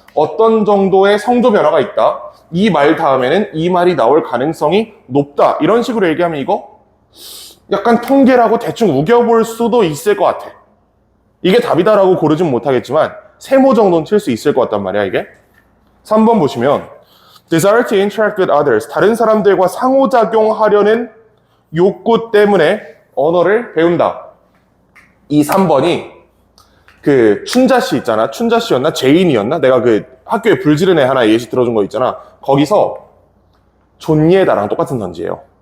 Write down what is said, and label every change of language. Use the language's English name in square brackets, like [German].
[Korean] 어떤 정도의 성조 변화가 있다. 이 말 다음에는 이 말이 나올 가능성이 높다. 이런 식으로 얘기하면 이거 약간 통계라고 대충 우겨볼 수도 있을 것 같아. 이게 답이다라고 고르진 못하겠지만 세모 정도는 칠 수 있을 것 같단 말이야 이게. 3번 보시면 [English] desire to interact with others. [Korean] 다른 사람들과 상호작용하려는 욕구 때문에 언어를 배운다. 이 3번이 춘자씨 있잖아. 춘자씨였나? 제인이었나? 내가 학교에 불지른 애 하나 예시 들어준 거 있잖아. 거기서 존예다랑 똑같은 선지예요.